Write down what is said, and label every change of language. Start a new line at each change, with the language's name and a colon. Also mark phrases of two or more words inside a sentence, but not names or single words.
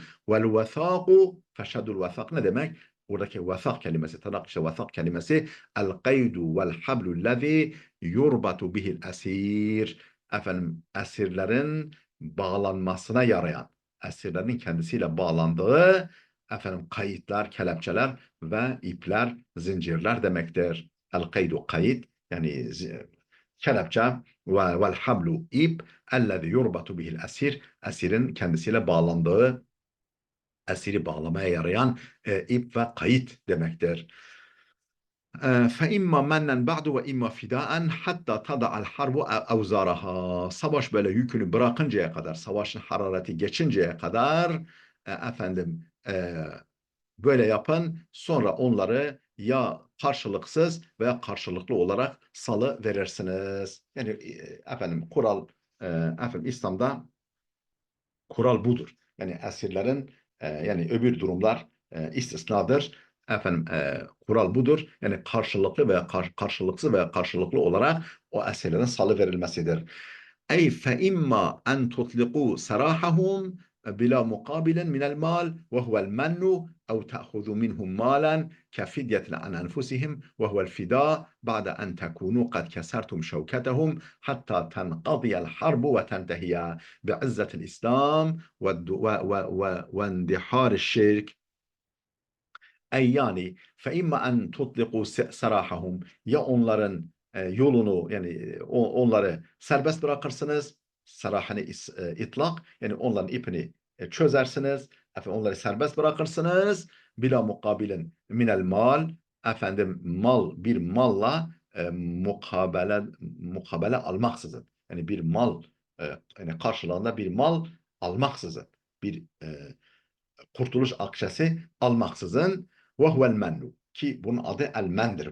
Arabic: والوثاق فشدوا الوثاق
Turkish: ne demek? Buradaki vesak kelimesi, tırnak içi vesak kelimesi,
Arabic: القيد والحبل الذي يربط به الأسير,
Turkish: efendim esirlerin bağlanmasına yarayan, esirlerin kendisiyle bağlandığı efendim kayıtlar, kelepçeler ve ipler, zincirler demektir.
Arabic: القيد
Turkish: kayıt, yani kelepçe, ve
Arabic: والحبل
Turkish: ip,
Arabic: الذي يربط به الأسير,
Turkish: esirin kendisiyle bağlandığı, esiri bağlamaya yarayan ip ve kayıt demektir.
Arabic: فَاِمَّا مَنَّنْ بَعْدُ وَاِمَّا فِدَاءً حَتَّى تَضَعَ الْحَرْبُ اَوْزَارَهَا.
Turkish: Savaş böyle yükünü bırakıncaya kadar, savaşın harareti geçinceye kadar efendim böyle yapın. Sonra onları ya karşılıksız veya karşılıklı olarak salı verirsiniz. Yani efendim kural, efendim İslam'da kural budur. Yani esirlerin yani öbür durumlar istisnadır. Efendim kural budur. Yani karşılıklı veya karşılıksız veya karşılıklı olarak o esirlerin salı verilmesidir.
Arabic: أي فإما أن تطلقوا سراحهم بلا مقابل من المال وهو المن أو تأخذ منهم مالا كفدية عن أنفسهم وهو الفداء بعد أن تكونوا قد كسرتم شوكتهم حتى تنقضي الحرب وتنتهي بعزة الإسلام واندحار الشرك.
Turkish: Ey yani
Arabic: فإما أن تطلقوا سراحهم
Turkish: ya onların yolunu yani onları serbest bırakırsınız sarahını itlak yani onların ipini çözersiniz efendim onları serbest bırakırsınız
Arabic: بلا مقابل من المال
Turkish: efendim bir malla mukabele almaksızın yani bir mal yani karşılığında bir mal almaksızın bir kurtuluş akçesi almaksızın
Arabic: وهو المن
Turkish: ki bunun adı el mendir.